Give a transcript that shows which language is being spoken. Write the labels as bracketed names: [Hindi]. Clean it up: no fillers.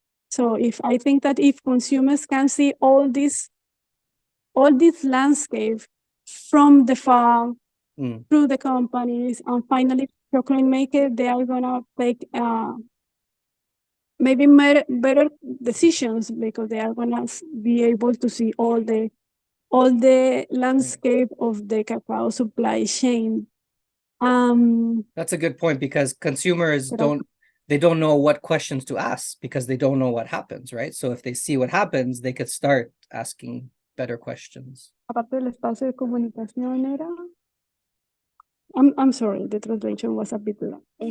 [English] So I think that if consumers can see all this landscape from the farm through the companies and finally chocolate maker, they are gonna take maybe better decisions, because they are gonna be able to see all the landscape of the cacao supply chain. That's a good point, because consumers don't know what questions to ask because they don't know what happens, right? So if they see what happens, they could start asking better questions. [Spanish] Aparte del espacio de comunicación era... [English] I'm sorry, the translation was a bit long.